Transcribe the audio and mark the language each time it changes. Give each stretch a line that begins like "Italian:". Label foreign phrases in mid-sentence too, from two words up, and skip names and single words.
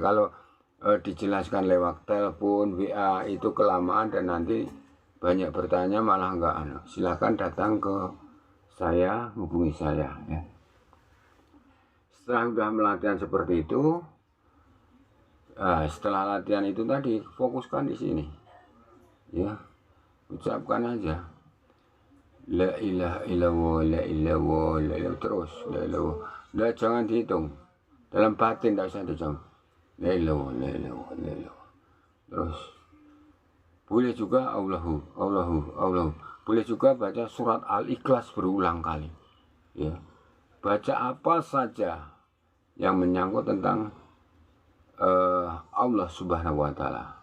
Indonesian: Kalau dijelaskan lewat telepon, WA itu kelamaan dan nanti banyak bertanya malah enggak. Silahkan datang ke saya, hubungi saya ya. Setelah sudah melatihan seperti itu, setelah latihan itu tadi fokuskan di sini, ya, ucapkan aja,
Arabic: لا إله إلا الله لا إله لا إله terus, لا إله لا
Indonesian: jangan dihitung, dalam batin tidak usah dihitung,
Arabic: لا إله لا إله لا إله,
Indonesian: terus. Boleh juga
Arabic: الله الله الله.
Indonesian: Boleh juga baca surat Al-Ikhlas berulang kali, ya. Baca apa saja yang menyangkut tentang Allah
Arabic: سبحانه وتعالى.